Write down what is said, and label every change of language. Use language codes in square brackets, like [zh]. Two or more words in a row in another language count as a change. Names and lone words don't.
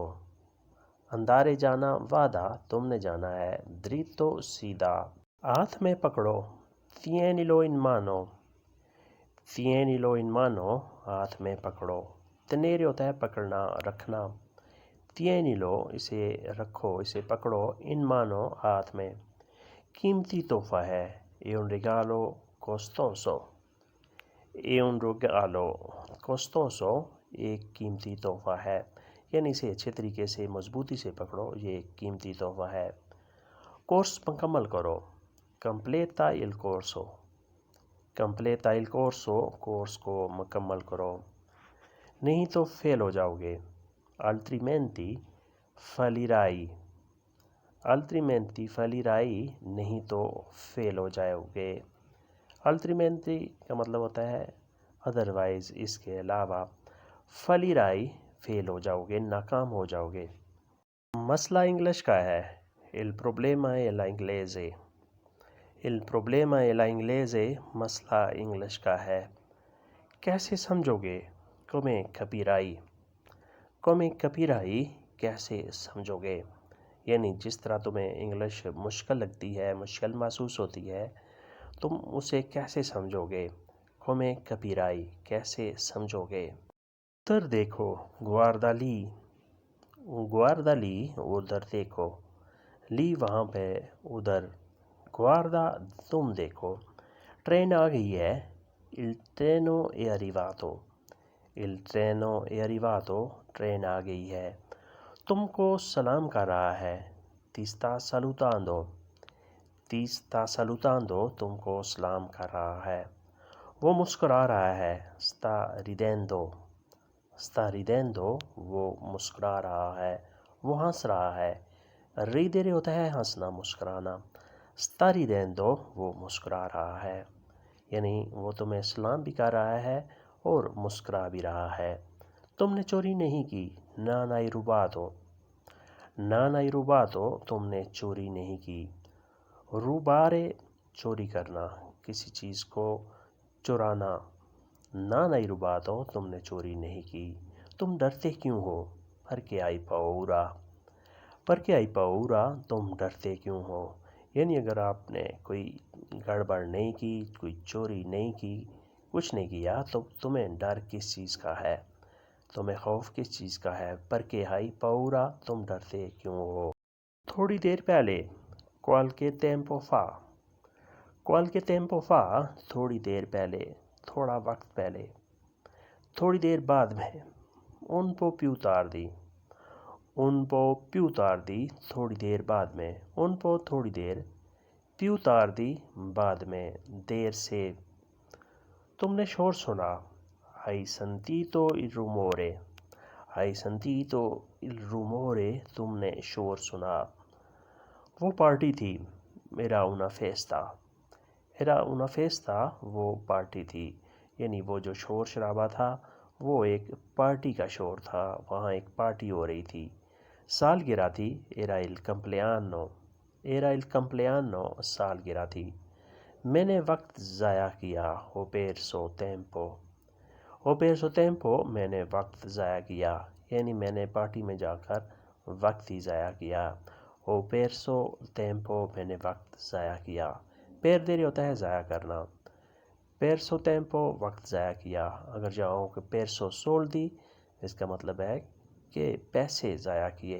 [ur] اندارے جانا، vada تم نے جانا ہے، dritto سیدھا۔ ہاتھ میں پکڑو، [it] tienilo in mano۔ tienilo in mano, [ur] ہاتھ میں پکڑو. tenere ہوتا ہے پکڑنا رکھنا. tienilo اسے رکھو اسے پکڑو [it] in mano [ur] ہاتھ میں. قیمتی تحفہ ہے. [it] è un regalo costoso. è un regalo costoso [ur] ایک قیمتی تحفہ ہے. یعنی اسے اچھے طریقے سے مضبوطی سے پکڑو، یہ ایک قیمتی تحفہ ہے. کورس مکمل کرو. [it] completa il corso. completa il corso [ur] کورس کو مکمل کرو. نہیں تو فیل ہو جاؤ گے. [it] altrimenti fallirai. altrimenti fallirai [ur] نہیں تو فیل ہو جاؤ گے. altrimenti کا مطلب ہوتا ہے ادروائز، اس کے علاوہ. fallirai فیل ہو جاؤ گے، ناکام ہو جاؤ گے. مسئلہ انگلش کا ہے. [it] il problema è l'inglese. il problema è l'inglese [ur] مسئلہ انگلش کا ہے. کیسے سمجھو گے؟ [it] come capirai. come capirai [ur] کیسے سمجھو گے؟ یعنی جس طرح تمہیں انگلش مشکل لگتی ہے، مشکل محسوس ہوتی ہے، تم اسے کیسے سمجھو گے؟ [it] come capirai [ur] کیسے سمجھو گے؟ ادھر دیکھو. [it] guarda lì. guarda lì [ur] ادھر دیکھو. لی وہاں پہ، ادھر. guarda تم دیکھو. ٹرین آ گئی ہے. [it] il treno è arrivato. il treno è arrivato [ur] ٹرین آ گئی ہے. تم کو سلام کر رہا ہے. [it] ti sta salutando. ti sta salutando [ur] تم کو سلام کر رہا ہے. وہ مسکرا رہا ہے. [it] sta ridendo. sta ridendo [ur] وہ مسکرا رہا ہے، وہ ہنس رہا ہے. ridere ہوتا ہے ہنسنا مسکرانا. [it] sta ridendo [ur] وہ مسکرا رہا ہے، یعنی وہ تمہیں سلام بھی کر رہا ہے اور مسکرا بھی رہا ہے. تم نے چوری نہیں کی. [it] non hai rubato. non hai rubato [ur] تم نے چوری نہیں کی. rubare چوری کرنا، کسی چیز کو چرانا. [it] non hai rubato [ur] تم نے چوری نہیں کی. تم ڈرتے کیوں ہو؟ [it] perché hai paura. perché hai paura [ur] تم ڈرتے کیوں ہو؟ یعنی اگر آپ نے کوئی گڑبڑ نہیں کی، کوئی چوری نہیں کی، کچھ نہیں کیا، تو تمہیں ڈر کس چیز کا ہے؟ تمہیں خوف کس چیز کا ہے؟ [it] perché hai paura [ur] تم ڈرتے کیوں ہو؟ تھوڑی دیر پہلے. [it] qualche tempo fa. qualche tempo fa [ur] تھوڑی دیر پہلے، تھوڑا وقت پہلے. تھوڑی دیر بعد میں. [it] un po' più tardi. un po' più tardi [ur] تھوڑی دیر بعد میں. [it] un po' [ur] تھوڑی دیر. [it] più tardi [ur] بعد میں، دیر سے. تم نے شور سنا. [it] hai sentito il rumore. hai sentito il rumore [ur] تم نے شور سنا. وہ پارٹی تھی. [it] era una festa. era una festa [ur] وہ پارٹی تھی، یعنی وہ جو شور شرابہ تھا وہ ایک پارٹی کا شور تھا، وہاں ایک پارٹی ہو رہی تھی. سالگرہ تھی. [it] era il compleanno. era il compleanno [ur] سالگرہ تھی. میں نے وقت ضائع کیا. [it] ho perso tempo. ho perso tempo [ur] میں نے وقت ضائع کیا، یعنی میں نے پارٹی میں جا کر وقت ہی ضائع کیا. [it] ho perso tempo [ur] میں نے وقت ضائع کیا. perdere ہوتا ہے ضائع کرنا. [it] perso tempo [ur] وقت ضائع کیا. اگر جاؤ کہ [it] perso soldi [ur] اس کا مطلب ہے کہ پیسے ضائع کیے.